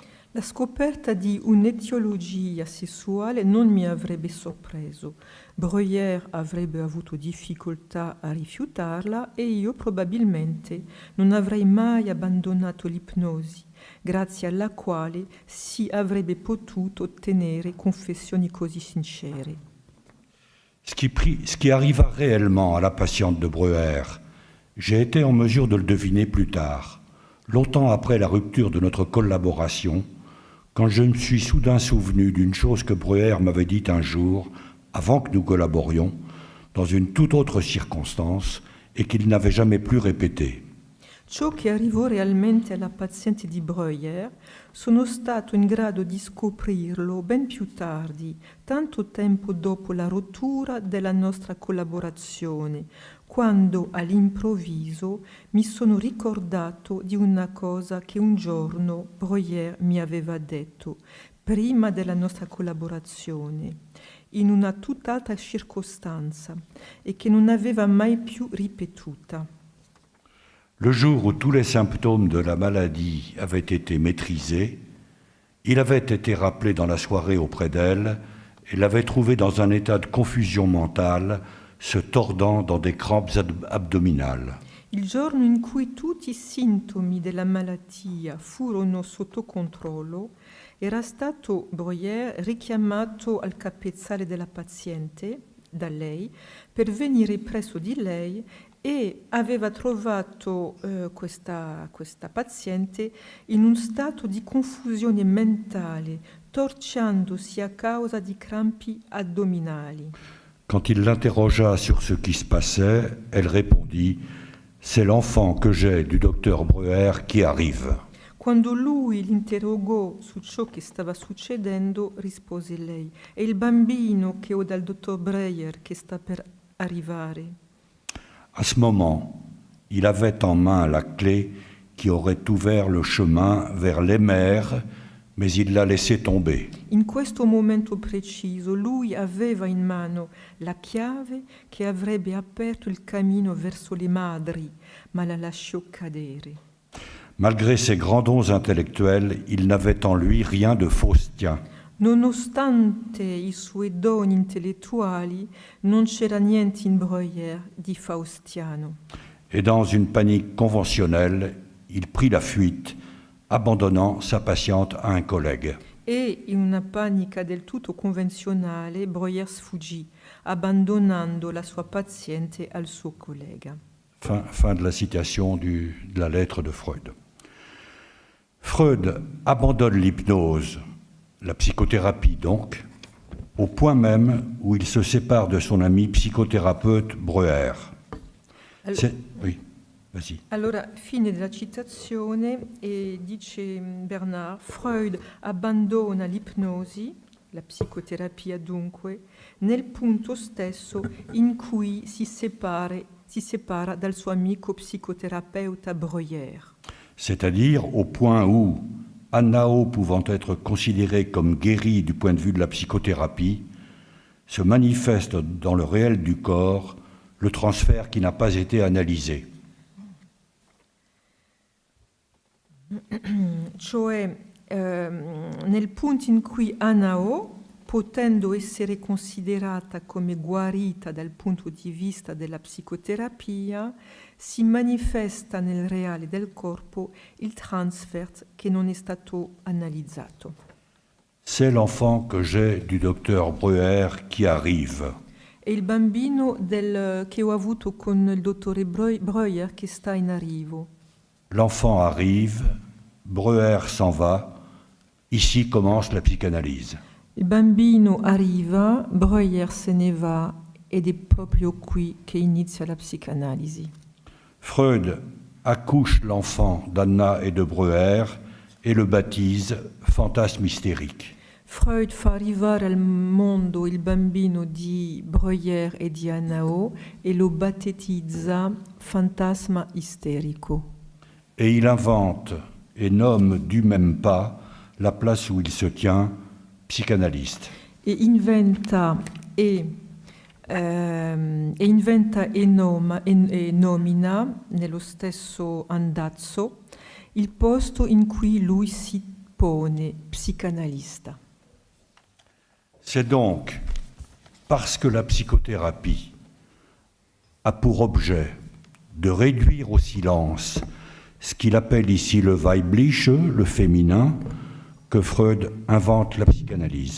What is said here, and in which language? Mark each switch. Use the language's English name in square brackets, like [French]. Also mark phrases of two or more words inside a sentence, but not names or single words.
[Italian] La scoperta di un'etiologia sessuale non mi avrebbe sorpreso. Breuer avrebbe avuto difficoltà a rifiutarla e io probabilmente non avrei mai abbandonato l'ipnosi, grazie alla quale si avrebbe potuto ottenere confessioni così sincere. [French] Ce qui arriva réellement à la patiente de Breuer, j'ai été en mesure de le deviner plus tard, longtemps après la rupture de notre collaboration, quand je me suis soudain souvenu d'une chose que Breuer m'avait dite un jour, avant que nous collaborions, dans une toute autre circonstance, et qu'il n'avait jamais plus répétée. [Italian] Ciò che arrivò realmente alla paziente di Breuer sono stato in grado di scoprirlo ben più tardi, tanto tempo dopo la rottura della nostra collaborazione, quando all'improvviso mi sono ricordato di una cosa che un giorno Breuer mi aveva detto, prima della nostra collaborazione, in una tutt'altra circostanza, e che non aveva mai più ripetuta. [French] Le jour où tous les symptômes de la maladie avaient été maîtrisés, il avait été rappelé dans la soirée auprès d'elle et l'avait trouvé dans un état de confusion mentale, se tordant dans des crampes abdominales. [Italian] Il giorno in cui tutti i sintomi della malattia furono sotto controllo, era stato Breuer richiamato al capezzale della paziente, da lei, per venire presso di lei e aveva trovato questa paziente in un stato di confusione mentale, torciandosi a causa di crampi addominali. [French] Quand il l'interrogea sur ce qui se passait, elle répondit « C'est l'enfant que j'ai du docteur Breuer qui arrive ». [Italian] Quando lui l'interrogò su ciò che stava succedendo, rispose lei: è il bambino che ho dal dottor Breyer che sta per arrivare. [French] À ce moment, il avait en main la clé qui aurait ouvert le chemin vers les mers, mais il l'a laissée tomber. [Italian] In questo momento preciso lui aveva in mano la chiave che avrebbe aperto il cammino verso le madri, ma la lasciò cadere. [French] Malgré ses grands dons intellectuels, il n'avait en lui rien de faustien. [Italian] Nonostante i suoi doni intellettuali, non c'era niente in Breuer di faustiano. [French] Et dans une panique conventionnelle, il prit la fuite, abandonnant sa patiente à un collègue. [Italian] E in una panica del tutto convenzionale, Breuer sfuggì, abbandonando la sua paziente al suo collega. [French] Fin de la citation de la lettre de Freud. Freud abandonne l'hypnose, la psychothérapie donc, au point même où il se sépare de son ami psychothérapeute Breuer. Oui, vas-y. [Italian] Allora, fine della citazione, e dice Bernard, Freud abbandona l'ipnosi, la psicoterapia dunque, nel punto stesso in cui si separa dal suo amico psicoterapeuta Breuer. [French] C'est-à-dire au point où, Annao pouvant être considérée comme guérie du point de vue de la psychothérapie, se manifeste dans le réel du corps le transfert qui n'a pas été analysé. [Italian] Cioè, nel punto in cui Annao, potendo essere considerata come guarita dal punto di vista della psicoterapia, si manifesta nel reale del corpo il transfert che non è stato analizzato. [French] C'est l'enfant que j'ai du docteur Breuer qui arrive. [Italian] È il bambino che ho avuto con il dottore Breuer che sta in arrivo. [French] L'enfant arrive, Breuer s'en va, ici commence la psychanalyse. [Italian] Il bambino arriva, Breuer se ne va ed è proprio qui che inizia la psicanalisi. [French] Freud accouche l'enfant d'Anna et de Breuer et le baptise fantasme hystérique. [Italian] Freud fa arrivare al mondo il bambino di Breuer e di Annao e lo battezza fantasma isterico. [French] Et il invente et nomme du même pas la place où il se tient, psychanalyste. [Italian] E inventa e nomina nello stesso andazzo il posto in cui lui si pone, psicanalista. [French] C'est donc parce que la psychothérapie a pour objet de réduire au silence ce qu'il appelle ici le Weibliche, le féminin, que Freud invente la psychanalyse.